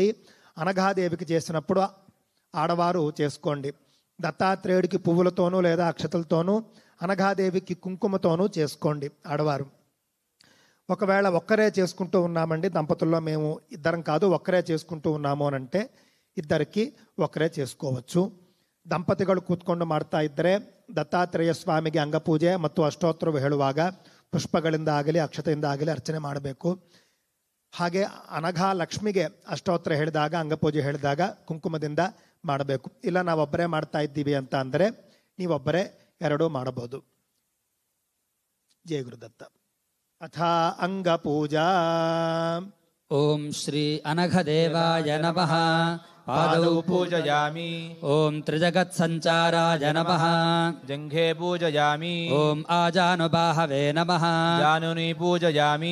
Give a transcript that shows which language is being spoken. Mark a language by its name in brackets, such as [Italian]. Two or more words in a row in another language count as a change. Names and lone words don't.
[Telugu] అనఘాదేవికి చేసినప్పుడు ఆడవారు చేసుకోండి. దత్తాత్రేయుడికి పువ్వులతోనూ లేదా అక్షతలతోనూ, అనఘాదేవికి కుంకుమతోనూ చేసుకోండి ఆడవారు. ఒకవేళ ఒక్కరే చేసుకుంటూ ఉన్నామండి, దంపతుల్లో మేము ఇద్దరం కాదు ఒక్కరే చేసుకుంటూ ఉన్నాము అని అంటే ఇద్దరికి ఒక్కరే చేసుకోవచ్చు. [Kannada] ದಂಪತಿಗಳು ಕೂತ್ಕೊಂಡು ಮಾಡ್ತಾ ಇದ್ದರೆ ದತ್ತಾತ್ರೇಯ ಸ್ವಾಮಿಗೆ ಅಂಗಪೂಜೆ ಮತ್ತು ಅಷ್ಟೋತ್ತರವು ಹೇಳುವಾಗ ಪುಷ್ಪಗಳಿಂದ ಆಗಲಿ ಅಕ್ಷತೆಯಿಂದ ಆಗಲಿ ಅರ್ಚನೆ ಮಾಡಬೇಕು. ಹಾಗೆ ಅನಘಾ ಲಕ್ಷ್ಮಿಗೆ ಅಷ್ಟೋತ್ತರ ಹೇಳಿದಾಗ ಅಂಗಪೂಜೆ ಹೇಳಿದಾಗ ಕುಂಕುಮದಿಂದ ಮಾಡಬೇಕು. ಇಲ್ಲ ನಾವೊಬ್ಬರೇ ಮಾಡ್ತಾ ಇದ್ದೀವಿ ಅಂತ ಅಂದರೆ ನೀವೊಬ್ಬರೇ ಎರಡೂ ಮಾಡಬಹುದು. ಜಯ ಗುರುದತ್ತ. [Sanskrit] ಅಥ ಅಂಗಪೂಜಾ. ಓಂ ಶ್ರೀ ಅನಘದೇವಾಯ ನಮಃ. ಪಾದೌ ಪೂಜಯಾಮಿ. ಓಂ ತ್ರಿಜಗತ್ಸಂಚಾರಾಯ ನಮಃ. ಜಂಘೆ ಪೂಜಯಾಮಿ. ಓಂ ಆಜಾನುಬಾಹವೇ ನಮಃ. ಜಾನುನಿ ಪೂಜಯಾಮಿ.